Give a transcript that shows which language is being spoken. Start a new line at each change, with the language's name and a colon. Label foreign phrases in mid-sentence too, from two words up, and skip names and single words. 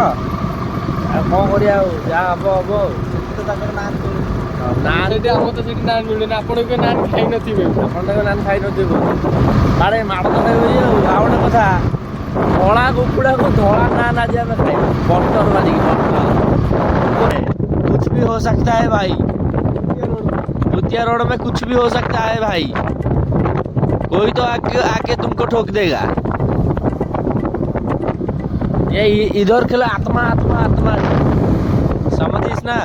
Odia: ଆଉ କ'ଣ କରିବା ଆଉ ଯାହା ହବ ହବ ଆଉ। ନାନ୍ ସେଠି ଆମର ତ ସେଠି ନାନ୍ ମିଳୁନି ଆପଣ ବି ନାନ୍ ଖାଇନଥିବେ ଆପଣ ତାଙ୍କ ନାନ୍ ଖାଇନଥିବେ ବାଡ଼େ ମାଡ଼ ତ ଖାଇବ ଇଏ ଆଉ। ଆଉ ଗୋଟେ କଥା ଧଳା କୁକୁଡ଼ାକୁ ଧଳା ନାନ୍ ଆଜି ଆମେ ଖାଇବୁ ବଟର ମାରିକି
Hindi: कुछ भी हो सकता है भाई भूतिया रोड में कुछ भी हो सकता है भाई। कोई तो आके तुमको ठोक देगा। ये इधर खेलो आत्मा आत्मा आत्मा समझिस ना।